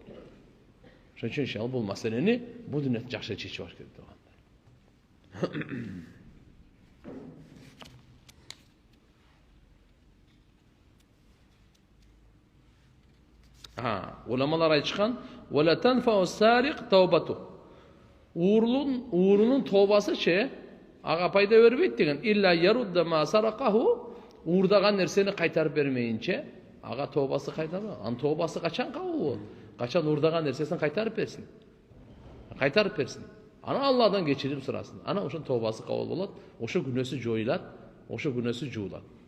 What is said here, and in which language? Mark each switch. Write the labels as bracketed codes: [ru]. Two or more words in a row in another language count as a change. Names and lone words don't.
[ky] Ошон үчүн иншалла бул маселени бул дүнөдө жакшы чечип алыш керек degan. Ulamалар айтышкан: [ar] "ولا تنفع السارق توبته." [ky] Уурунун тообасы ага пайда бербейт деген. [ar] إلا يرد ما سرقه, [ky] уурдаган нерсени кайтарып бермейинче ага тообасы кайтарбайт. Анын тообасы качан кабыл болот? Качан уурдаган нерсесин кайтарып берсин. Кайтарып берсин. Ана Алладан кечирим сурасын. Ана ошонун тообасы кабыл болот, ошо күнөөсү жоюлат, ошо күнөөсү жуулат.